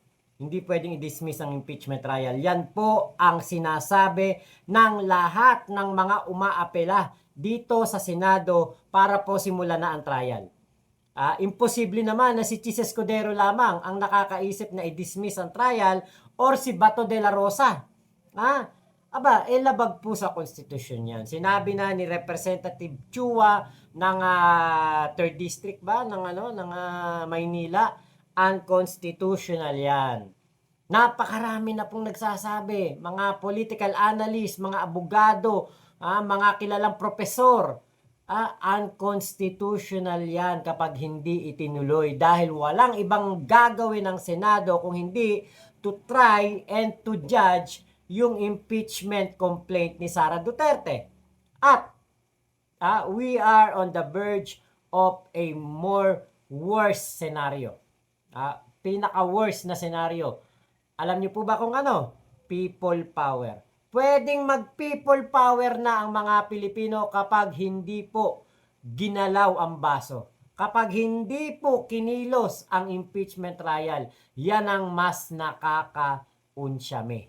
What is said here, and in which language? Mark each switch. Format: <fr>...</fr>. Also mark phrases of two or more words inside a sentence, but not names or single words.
<tl>Hindi pwedeng i-dismiss ang impeachment trial. Yan po ang sinasabi ng lahat ng mga umaapela dito sa Senado para po simulan na ang trial. Imposible naman na si Chis Escudero lamang ang nakakaisip na i-dismiss ang trial or si Bato de la Rosa. Labag po sa konstitusyon yan. Sinabi na ni Representative Chua ng 3rd District ba ng Maynila, unconstitutional yan. Napakarami na pong nagsasabi, mga</tl> <en>political analyst,</en> <tl>mga abogado, mga kilalang profesor. Unconstitutional yan kapag hindi itinuloy dahil walang ibang gagawin ng Senado kung hindi</tl> <en>to try and to judge</en> <tl>yung impeachment complaint ni Sara Duterte.</tl> <en>At we are on the verge of a more worse scenario.</en> <tl>Pinaka-worse na scenario. Alam niyo po ba kung ano?</tl> <en>People power.</en> <tl>Pwedeng mag-</tl> <en>people power</en> <tl>na ang mga Pilipino kapag hindi po ginalaw ang baso. Kapag hindi po kinilos ang impeachment trial, yan ang mas nakakaunsyame.</tl>